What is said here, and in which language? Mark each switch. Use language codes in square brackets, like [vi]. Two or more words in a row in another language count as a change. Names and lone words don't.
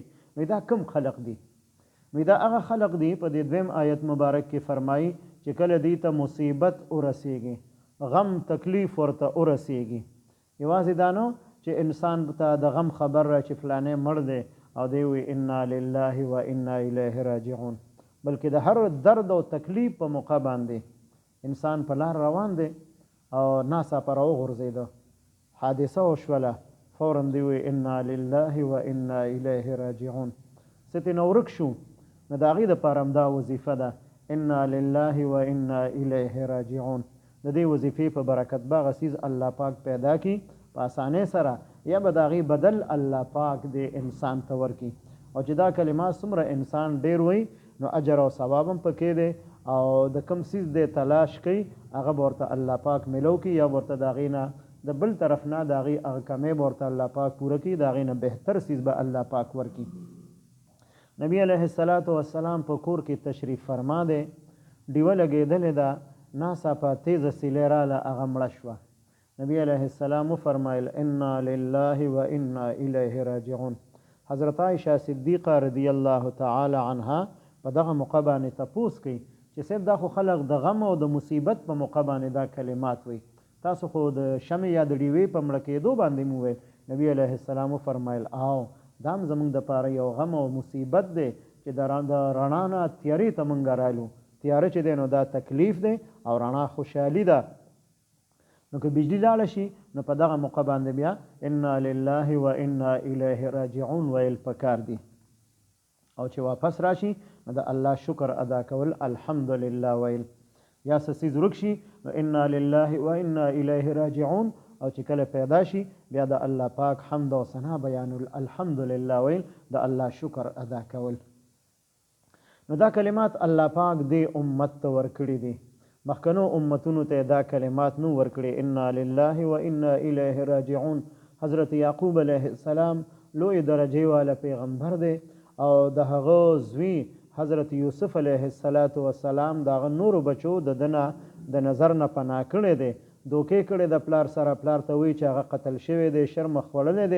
[ps] نو دا کم خلق دي؟ نو دا هغه خلق دي په دې دویم آیت مبارک کې فرمایي چې کله دي ته مصیبت ورسیږي، غم تکلیف ورته ورسیږي، یوازې دا نو چې انسان ته د غم خبر را چې فلانه مړ دی او دی وی [ar] انا لله و انا الیه راجعون، [ps] بلکې د هر درد او تکلیف په موقع باندې انسان په لار روان دی او ناڅاپه راوغورځېده، حادثه وشوله، فورا دی وی [ar] انا لله و انا الیه راجعون. [ps] څه ترې نه ورک شو نو د هغې دپاره هم دا وظیفه ده [ar] انا لله و انا الیه راجعون. [ps] د دې وظیفې په برکت به هغه څیز الله پاک پیدا کړي په اسانۍ سره، یا به د هغې بدل الله پاک دې انسان ته ورکړي. او چې دا کلمات څومره انسان ډېر وایي نو اجر او ثواب هم پکې دی او د کوم څیز دی تلاش کوي هغه به ورته الله پاک میلو کړي، یا ورته د هغې نه د بل طرف نه د هغې هغه کمی به ورته الله پاک پوره کړي، د هغې نه بهتر څیز به الله پاک ورکړي. نبی [ar] علیه السلام [ps] په کور کې تشریف فرما دی، ډیوه لګېدلې ده، ناڅاپه تیزه سیلۍ راله، هغه مړه شوه. نبی [ar] علیه السلام [ps] وفرمایل [ar] انا لله و انا الیه راجعون. [ps] حضرت عایشه صدیقه [ar] رضی الله تعالی عنها [ps] په دغه موقع باندې تپوس کوي چې صرف دا خو خلق د غم او د مصیبت په موقع باندې دا کلمات وایي، تاسو خو د شمع یا د ډیوې په مړه کېدو باندې مو ویل. نبی [ar] علیه السلام [ps] وفرمایل او دا هم زموږ دپاره یو غم او مصیبت دی چې د رڼا نه تیارې ته موږ رالو. تیاره چې دی نو دا تکلیف دی او رڼا خوشحالي ده. نو که بجلی لاړه شي نو په دغه موقع باندې بیا [ar] انا لله و انا الیه راجعون [ps] ویل پکار دي. او چې واپس راشي نو د الله شکر ادا کول الحمدلله ویل. یا څه څیز ورک شي نو [ar] انا لله و انا الیه راجعون، [ps] او چې کله پیدا شي بیا د الله پاک حمد او ثنا بیانول الحمدلله ویل، د الله شکر ادا کول. نو دا کلمات الله پاک دې امت ته ورکړي دي، مخکنو امتونو ته دا کلمات نو ورکړي [ar] انا لله و انا الیه راجعون. [ps] حضرت یعقوب [ar] علیه السلام [ps] لوی درجه والا پیغمبر دی او د هغه زوی حضرت یوسف [ar] علیه السلام [ps] د هغه نورو بچو د دنه د نظر نه پناه کړی دی، دوکې کړی د پلار سره، پلار ته وایي چې هغه قتل شوی دی، شرمخ خوړلی دی.